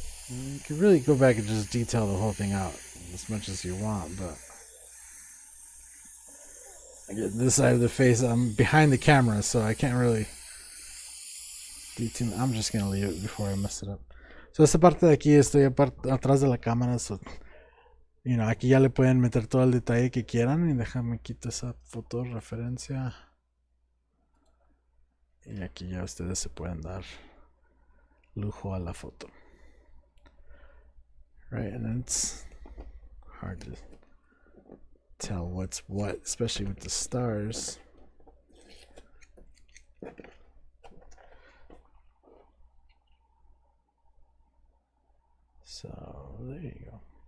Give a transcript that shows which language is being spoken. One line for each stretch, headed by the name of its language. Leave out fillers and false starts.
English: You could really go back and just detail the whole thing out as much as you want, but I get this side of the face. I'm behind the camera, so I can't really detail. I'm just gonna leave it before I mess it up.
Spanish: So, esta parte de aquí estoy atrás de la cámara. So, aquí ya le pueden meter todo el detalle que quieran. Y déjame quitar esa foto referencia. Y aquí ya ustedes se pueden dar lujo a la foto.
English: Right, and it's hard to tell what's what, especially with the stars. So there you go.